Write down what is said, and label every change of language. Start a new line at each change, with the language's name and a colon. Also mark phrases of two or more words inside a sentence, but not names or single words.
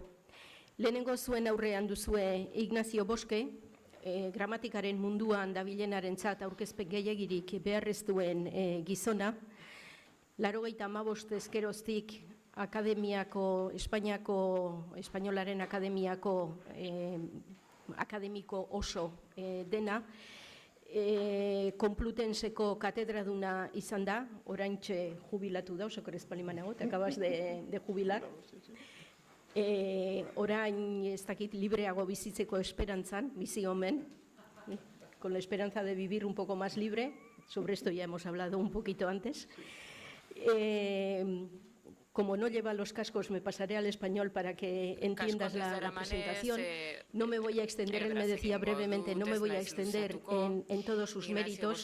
Basque: Lehenengo zuen aurrean duzue Ignacio Boske, gramatikaren munduan dabilenarentzat aurkezpen gehiegirik beharrez duen gizona, 85 ezkeroztik Espainolaren akademiko oso dena, Konplutenseko katedraduna izan da, oraintxe jubilatu da, osoko espalimanego,
Spanish: te acabas de jubilar.
Basque: Orain ez dakit libreago bizitzeko esperantzan, bizi omen,
Spanish: con la esperanza de vivir un poco más libre, sobre esto ya hemos hablado un poquito antes. Como no lleva los cascos, me pasaré al español para que entiendas la presentación. No me voy a extender, él me decía brevemente, no me voy a extender en todos sus méritos.